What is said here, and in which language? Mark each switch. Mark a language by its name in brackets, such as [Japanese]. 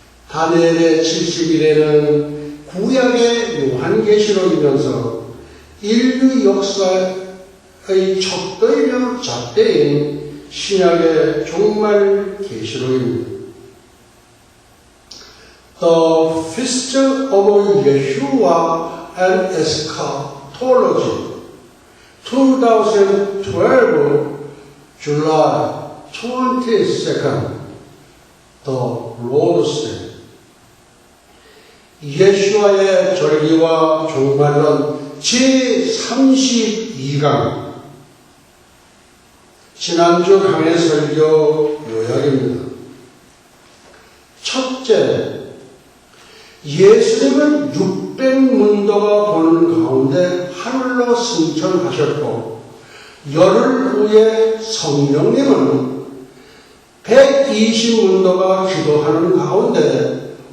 [Korean] 다니엘의 70일에는 구약의 요한계시록이면서 인류 역사의 척도이며 잣대인 신약의 종말 계시록입니다. [English] The Feast of Yeshua and Eschatology 2012 July 22nd The Lord's Day. [Korean] 예수와의 절기와 종말론 제32강 지난주 강의 설교 요약입니다. 첫째, 예수님은 600문도가 보는 가운데 하늘로 승천하셨고 열흘 후에 성령님은 120문도가 기도하는 가운데